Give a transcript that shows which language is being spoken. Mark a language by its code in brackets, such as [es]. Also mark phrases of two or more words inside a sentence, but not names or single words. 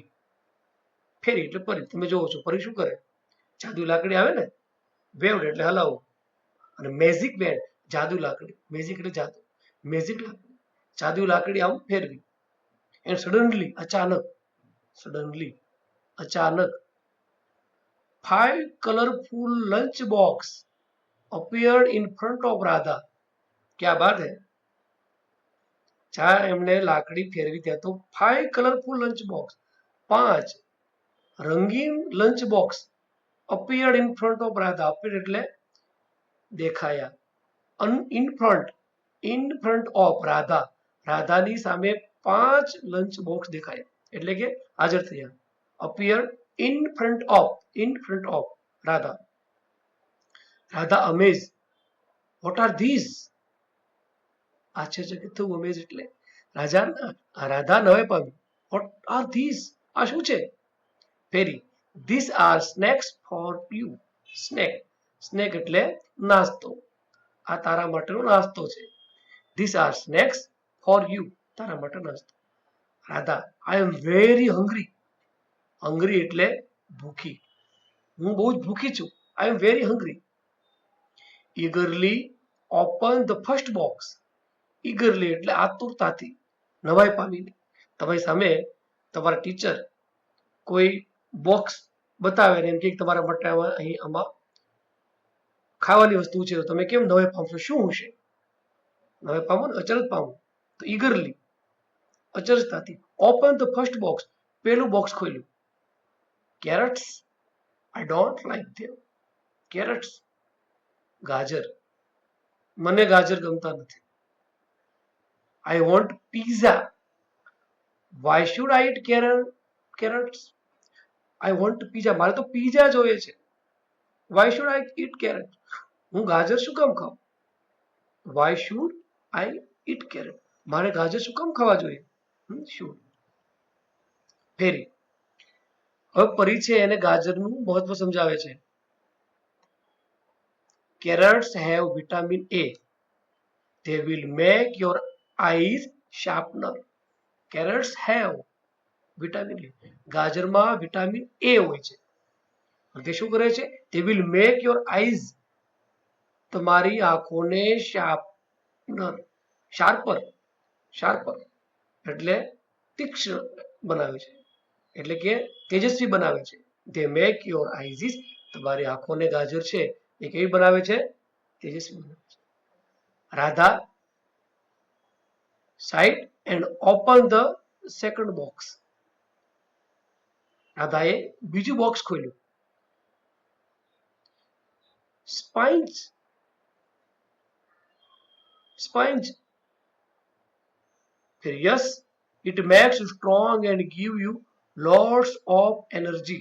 [gu] ફેરી એટલે પરી. તમે જોવો છો પરી શું કરે? જાદુ લાકડી આવે ને, વેવડ એટલે હલાવવું, અને [en] magic band [gu] જાદુ લાકડી. મેજિક એટલે જાદુ. મેજિક લાકડી, જાદુ લાકડી આમ ફેરવી. [en] and suddenly અચાનક. સડનલી અચાનક. 5 colorful lunch box appeared in front of Radha. [hi] क्या बात है? [gu] જ્યાં એમણે લાકડી ફેરવી ત્યાં તો [en] 5 colorful lunch box, [gu] 5 રંગીન લંચ બોક્સ [en] appeared in front of Radha. [gu] appeared એટલે દેખાયા. [en] in front of Radha. [gu] રાધાની સામે 5 લંચ બોક્સ દેખાયા એટલે કે હાજર થયા. [en] appeared in front of Radha. Radha amazed. What are these? [gu] આશ્ચર્યચકિત થવું. અમેઝ એટલે રાધા નવાઈ પામી. [en] What are these? [gu] આ શું છે? ફેરી. [en] These are snacks for you. [gu] સ્નેક એટલે નાસ્તો. આ તારા માટેનો નાસ્તો છે. [en] These are snacks for you. [gu] તારા માટે નાસ્તો. રાધા, [en] I am very hungry. [gu] હંગ્રી એટલે ભૂખી. હું બહુ જ ભૂખી છું. [en] I am very hungry. Eagerly open the first box. [gu] Eagerly એટલે આતુરતાથી, નવાઈ પામીને. તમારી સામે તમારા ટીચર કોઈ બોક્સ બતાવે ને એમ કે તમારા માટે અહીં આમાં ખાવાની વસ્તુ છે, તો તમે કેમ નવાઈ પામશો? શું હશે? નવાઈ પામો ને, અચરજ પામો. તો ઈગરલી અચરજતાથી. [en] open the first box. પેલું બોક્સ ખોલ્યું. કેરેટ્સ I don't like them. Carrots, [gu] ગાજર, મને ગાજર ગમતા નથી. [en] I want pizza. Why should I eat carrots? I want pizza. [gu] મારે તો પીઝા જોઈએ છે. [en] Why should I eat carrot? [gu] હું ગાજર શું કામ ખાઉં? [en] Why should I eat carrot? [gu] મારે ગાજર શું કામ ખાવા જોઈએ? should. ફેરી. હવે પરી છે એને ગાજરનું મહત્વ સમજાવે છે. [en] Carrots have vitamin A. They will make your eyes sharpener. Carrots have vitamin A. [gu] ગાજરમાં વિટામિન A હોય છે. તે શું કરે છે? [en] They will make your eyes, [gu] તમારી આંખોને શાર્પર એટલે તીક્ષ્ણ બનાવે છે, એટલે કે તેજસ્વી બનાવે છે. [en] They make your eyes, [gu] તમારી આંખોને ગાજર છે એ કેવી બનાવે છે? તેજસ્વી બનાવે છે. [en] રાધા side and open the second box. [gu] રાધાએ બીજું બોક્સ ખોલ્યું. [en] Sponge. Yes, it makes you strong and give you lots of energy.